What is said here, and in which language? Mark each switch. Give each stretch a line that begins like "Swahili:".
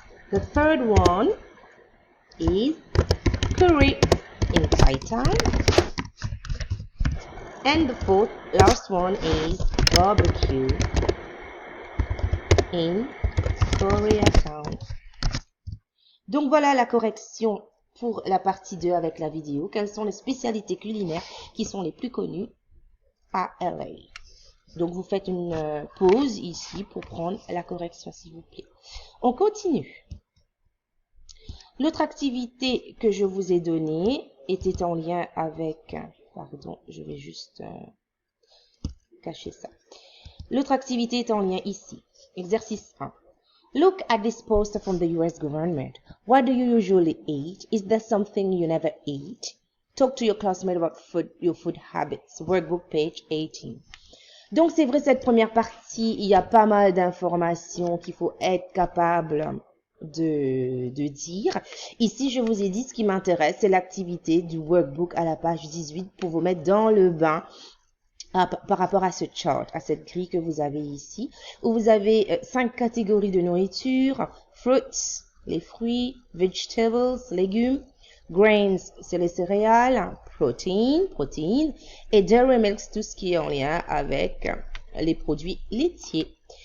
English: The third one is curry in Thai Town. And the last one is barbecue in Koreatown.
French: Donc voilà la correction pour la partie 2 avec la vidéo. Quelles sont les spécialités culinaires qui sont les plus connues à LA? Donc vous faites une pause ici pour prendre la correction s'il vous plaît. On continue. L'autre activité que je vous ai donnée était en lien avec... Pardon, je vais juste cacher ça. L'autre activité est en lien ici. Exercice 1.
English: Look at this poster from the US government. What do you usually eat? Is there something you never eat? Talk to your classmate about your food habits. Workbook page 18.
French: Donc c'est vrai, cette première partie, il y a pas mal d'informations qu'il faut être capable de dire. Ici, je vous ai dit ce qui m'intéresse, c'est l'activité du workbook à la page 18 pour vous mettre dans le bain par rapport à ce chart, à cette grille que vous avez ici, où vous avez 5 catégories de nourriture: fruits, les fruits, vegetables, légumes, grains, c'est les céréales, protéines, et dairy milks, tout ce qui est en lien avec les produits laitiers.